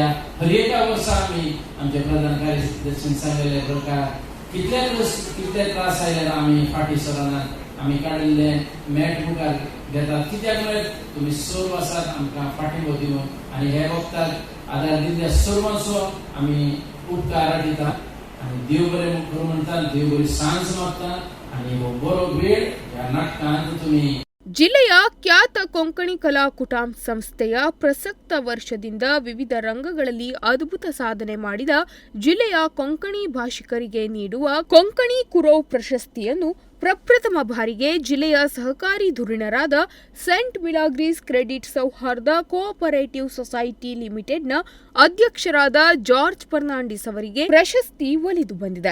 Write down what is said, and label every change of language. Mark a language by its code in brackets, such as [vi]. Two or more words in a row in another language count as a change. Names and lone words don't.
[kok] हर एका वर्सा आमी आमचे प्रधान कार्यदर्शीन सांगलेले प्रकार कितले त्रास आयल्यार आमी फाटी सरानात आमी काडिल्ले मॅट मुखार घेतात. कित्याक म्हळ्यार तुमी सर्व आसात आमकां फाटींबो दिवन आनी हे वखदाक आदार दिल्ल्या सर्वांचो आमी उपकार दिता आनी देव बरें करूं म्हणटा. देव बरी सांज मागता आनी हो बरो वेळ ह्या नाटकांत तुमी. [kn] ಜಿಲ್ಲೆಯ ಖ್ಯಾತ ಕೊಂಕಣಿ ಕಲಾಕೂಟಂ ಸಂಸ್ಥೆಯ ಪ್ರಸಕ್ತ ವರ್ಷದಿಂದ ವಿವಿಧ ರಂಗಗಳಲ್ಲಿ ಅದ್ಭುತ ಸಾಧನೆ ಮಾಡಿದ ಜಿಲ್ಲೆಯ ಕೊಂಕಣಿ ಭಾಷಿಕರಿಗೆ ನೀಡುವ ಕೊಂಕಣಿ ಕುರೋ ಪ್ರಶಸ್ತಿಯನ್ನು ಪ್ರಪ್ರಥಮ ಬಾರಿಗೆ ಜಿಲ್ಲೆಯ ಸಹಕಾರಿ ಧುರೀಣರಾದ ಸೆಂಟ್ ಮಿಲಾಗ್ರೀಸ್ ಕ್ರೆಡಿಟ್ ಸೌಹಾರ್ದ ಕೋಆಪರೇಟಿವ್ ಸೊಸೈಟಿ ಲಿಮಿಟೆಡ್ನ ಅಧ್ಯಕ್ಷರಾದ ಜಾರ್ಜ್ ಫರ್ನಾಂಡಿಸ್ ಅವರಿಗೆ ಪ್ರಶಸ್ತಿ ಒಲಿದು ಬಂದಿದೆ.